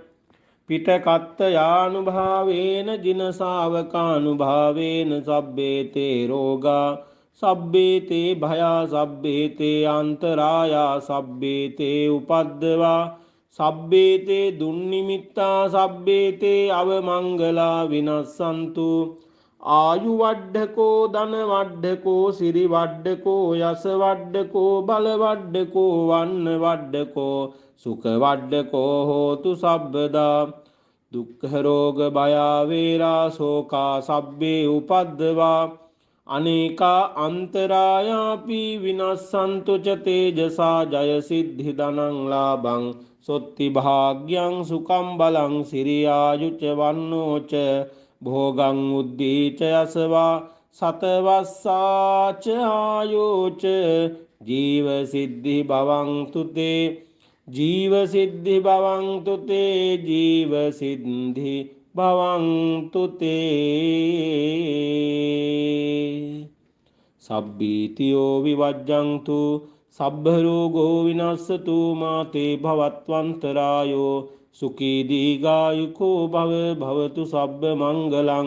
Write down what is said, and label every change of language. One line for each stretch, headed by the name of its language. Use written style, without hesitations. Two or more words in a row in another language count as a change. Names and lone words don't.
Pali: පිටකත්තයානුභාවේන ජින ශාවකානුභාවේන සබ්බේතේ රෝගා සබ්බේතේ භයා සබ්බේතේ අන්තරායා සබ්බේතේ උපද්දවා සබ්බේතේ දුන්නිමිත්තා සබ්බේතේ අවමංගලා විනස්සන්තු ආයු වඩ්ඩකෝ ධන වඩ්ඩකෝ සිරි වඩ්ඩකෝ යස වඩ්ඩකෝ බල වඩ්ඩකෝ වන්න වඩ්ඩකෝ සුඛ වඩ්ඩකෝ හෝතු සබ්බදා දුක්ඛ රෝග භය වේරා ශෝකා සබ්බේ උපද්දවා අනේකා අන්තරායාපි විනස්සන්තු ච තේජසා ජය සිද්ධි ධනං ලාභං සොත්ති භාග්‍යං සුඛං බලං සිරියායුච වන්නෝච භෝගං උද්දීච යසවා සතවස්සාච ආයෝච ජීව සිද්ධි භවන්තු තේ ජීව සිද්ධි භවන්තු තේ ජීව සිද්ධි භවන්තු තේ සබ්බීතියෝ විවජ්ජන්තු සබ්බ රෝගෝ විනස්සතු මාතේ භවත්වන්තරායෝ සුඛී දීඝායුකෝ භව භවතු සබ්බ මංගලං